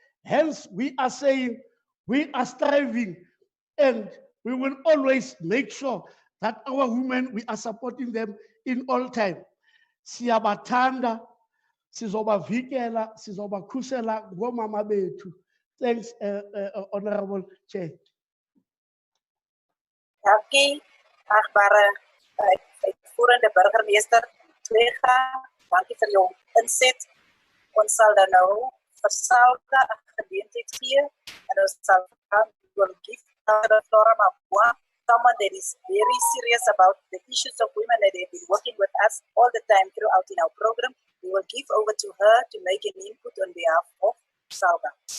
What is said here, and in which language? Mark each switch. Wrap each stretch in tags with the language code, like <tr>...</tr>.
<en>Hence, we are saying we are striving and we will always make sure that our women, we are supporting them in all time.</en> <zu>Siyabathanda, sizobavikela, sizobakhusela ngomama bethu.</zu> <en>Thanks, Honorable Chair.</en> <af>Dankie, achtbare uitvoerende burgemeester Twega. Dankie vir jou inset. Ons sal dan nou vir Salga 'n geleentheid gee en ons sal</af> <en>give the floor to someone that is very serious about the issues of women that have been working with us all the time throughout in our program. We will give over to her to make an input on behalf of Salga.</en>